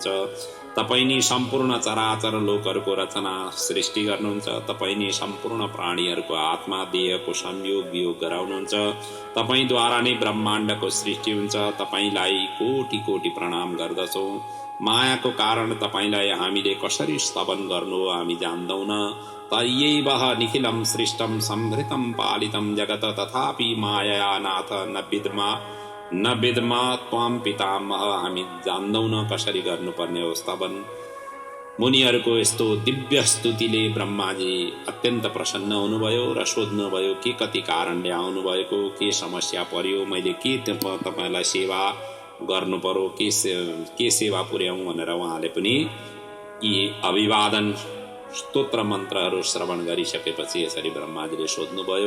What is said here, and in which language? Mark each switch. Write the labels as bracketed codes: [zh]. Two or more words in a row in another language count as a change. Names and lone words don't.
[ne] तपाईं नि सम्पूर्ण चराचर लोकहरूको रचना सृष्टि गर्नुहुन्छ। तपाईं नि सम्पूर्ण प्राणीहरूको आत्मा देहको संयोग वियोग गराउनुहुन्छ। तपाईंद्वारा नै ब्रह्माण्डको सृष्टि हुन्छ। तपाईंलाई कोटि कोटि प्रणाम गर्दछौँ। मायाको कारण तपाईंलाई हामीले कसरी स्तवन गर्नु हो हामी जान्दैनौँ। [sa] तयैव निखिलं सृष्टं संहृतं पालितं जगत तथापि माया नाथ न विद्मा त्वाम पितामह। [ne] हामी जान्दैनौं कसरी गर्नुपर्ने हो स्तवन। मुनिहरूको यस्तो दिव्य स्तुतिले ब्रह्माजी अत्यन्त प्रसन्न हुनुभयो र सोध्नुभयो के कति कारणले आउनुभएको, के समस्या पर्यो, मैले के तपाईलाई सेवा गर्नु पर्यो, के सेवा पुर्याउँ भनेर उहाँले पनि यी अभिवादन स्तोत्र मन्त्रहरू श्रवण गरिसकेपछि यसरी ब्रह्माजीले सोध्नुभयो।